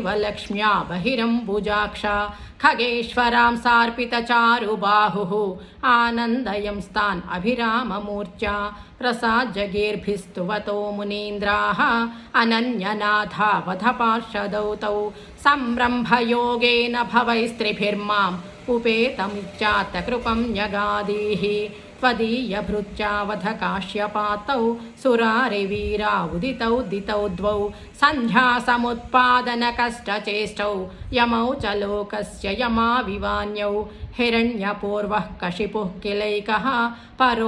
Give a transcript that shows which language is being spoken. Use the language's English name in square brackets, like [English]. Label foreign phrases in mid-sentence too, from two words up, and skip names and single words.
[Sanskrit] లక్ష్మ్యా బహిరంబుజాక్ష ఖగేశ్వరాం సార్పితచారుబాహుః ఆనందయంస్తాన్ అభిరామమూర్ఛా ప్రసాజ్జగీర్భిస్తువతో మునీంద్రాః అనన్యనాథావధపార్షదౌ తౌ సంరంభయోగేన భవైస్త్రిభిర్మాం ఉపేతమిత్యాత్తకృపం న్యగాదీః त्वदीयभृत्यावधकाश्यपातौ सुरारिवीरा उदितौ दितौ द्वौ सन्ध्यासमुत्पादनकष्टचेष्टौ यमौ च लोकस्य यमाविवान्यौ हिरण्यपूर्वः कशिपुः किलैकः परो